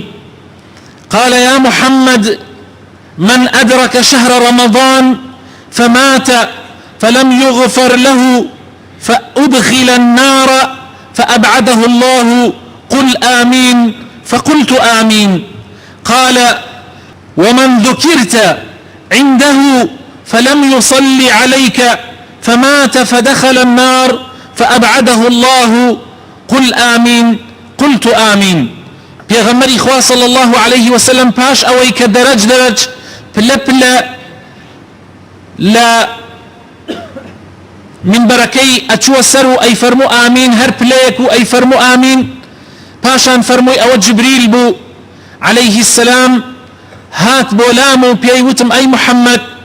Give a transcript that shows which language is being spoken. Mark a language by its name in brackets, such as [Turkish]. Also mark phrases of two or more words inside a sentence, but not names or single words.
[Arabic] قال يا محمد من أدرك شهر رمضان فمات فلم يغفر له فأدخل النار فأبعده الله قل آمين. فقلت آمين. قال ومن ذكرت عنده فلم يصل عليك فمات فدخل النار فأبعده الله قل آمين. قلت آمين. [Central Kurdish] پێغەمبەری خوا [Arabic] صلی الله عليه وسلم [Central Kurdish] پاش ئەوەی کە دەرەج پلە پلە لە منبەرەکەی ئەچووە سەر و ئەی فەرموو ئامین، هەر پلەیەک و ئەی فەرموو ئامین. پاشان فەرمووی ئەوە جبریل بوو [Arabic] عليه السلام، [Central Kurdish] هات بۆ لام و پێی وتم ئەی محەممەد،